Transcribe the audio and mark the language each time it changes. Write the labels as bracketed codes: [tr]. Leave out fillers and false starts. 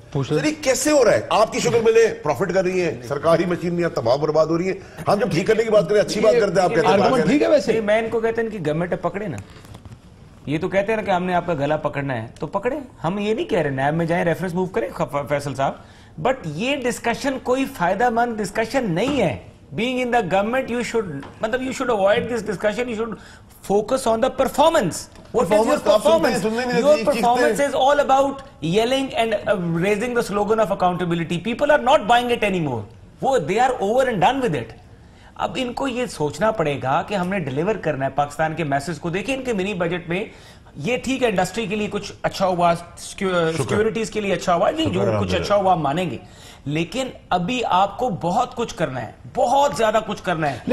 [ur] یہ کیسے ہو رہا ہے؟ آپ کی شکل ملیں پروفٹ کر رہی ہیں, سرکاری مشینریاں تباہ برباد ہو رہی ہیں. ہم جب ٹھیک کرنے کی بات کریں اچھی بات کرتے ہیں, آپ کہتے ہیں ٹھیک ہے. ویسے میں ان کو کہتے ہیں کہ گورنمنٹ پکڑے نا, یہ تو کہتے ہیں نا کہ ہم نے آپ کا گلا پکڑنا ہے تو پکڑے. ہم یہ نہیں کہہ رہے نیب میں جائیں ریفرنس موو کریں فیصل صاحب, بٹ یہ ڈسکشن کوئی فائدہ مند ڈسکشن نہیں ہے. [en] Being in the government, you should avoid this discussion. You should focus on the performance. What is your performance? Your performance is all about yelling and raising the slogan of accountability. People are not buying it anymore. They are over and done with it. [ur] اب ان کو یہ سوچنا پڑے گا کہ ہم نے deliver کرنا ہے پاکستان کے میسج کو. دیکھیں ان کے منی بجٹ میں یہ ٹھیک ہے, انڈسٹری کے لیے کچھ اچھا ہوا, سیکیورٹیز کے لیے اچھا ہوا, جو کچھ اچھا ہوا ہم مانیں گے, لیکن ابھی آپ کو بہت کچھ کرنا ہے, بہت زیادہ کچھ کرنا ہے.